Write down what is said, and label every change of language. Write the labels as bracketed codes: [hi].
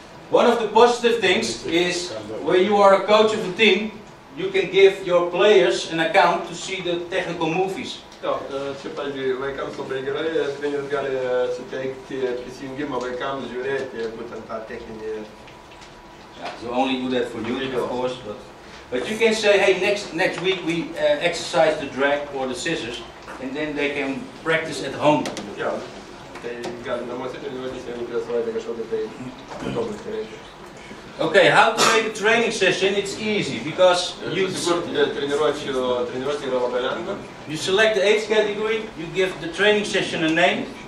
[en] One of the positive things is when you are a coach of a team, you can give your players an account to see the technical movies. [lt] Jo, čia, pavyzdžiui, vaikams labai gerai, treneris gali suteikti prisijungimą vaikams žiūrėti būtent tą techninį. [en] Yeah, you only do that for unit, of course, but you can say, hey, next week we exercise the drag or the scissors, and then they can practice at home. [lt] Jo, tai gali namuose treniruotis, jeigu prieš savaitę kažkokį tai tobulinti reikia. [en] Okay, how to make a training session? It's easy because you select the age category, you give the training session a name.